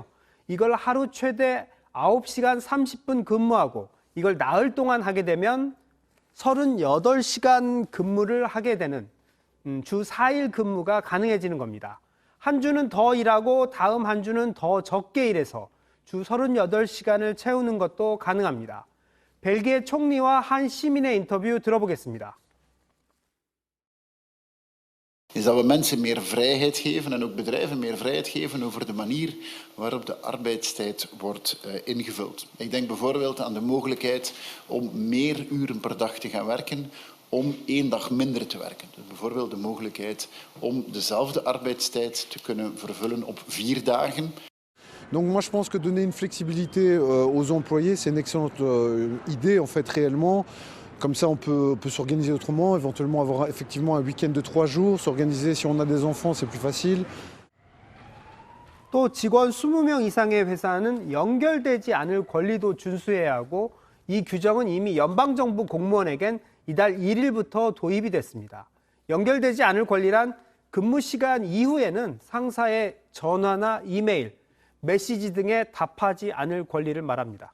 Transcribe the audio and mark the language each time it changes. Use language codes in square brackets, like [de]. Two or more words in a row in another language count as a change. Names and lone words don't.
[ko] 이걸 하루 최대 9시간 30분 근무하고 이걸 나흘 동안 하게 되면 38시간 근무를 하게 되는 주 4일 근무가 가능해지는 겁니다. 한 주는 더 일하고 다음 한 주는 더 적게 일해서 주 38시간을 채우는 것도 가능합니다. 벨기에 총리와 한 시민의 인터뷰 들어보겠습니다. [nl] Is dat we mensen meer vrijheid geven en ook bedrijven meer vrijheid geven over de manier waarop de arbeidstijd wordt ingevuld. Ik denk bijvoorbeeld aan de mogelijkheid om meer uren per dag te gaan werken, om 1 dag minder te werken. Dus bijvoorbeeld de mogelijkheid om dezelfde arbeidstijd te kunnen vervullen op 4 dagen. [fr] Donc moi je pense que donner une flexibilité aux employés, c'est une excellente idée en fait réellement. Comme ça on peut s'organiser autrement, éventuellement avoir effectivement un week-end de 3 jours, s'organiser si on a des enfants c'est plus facile. [ko] 또 직원 20명 이상의 회사는 연결되지 않을 권리도 준수해야 하고 이 규정은 이미 연방정부 공무원에겐 이달 1일부터 도입이 됐습니다. 연결되지 않을 권리란 근무 시간 이후에는 상사의 전화나 이메일, 메시지 등에 답하지 않을 권리를 말합니다.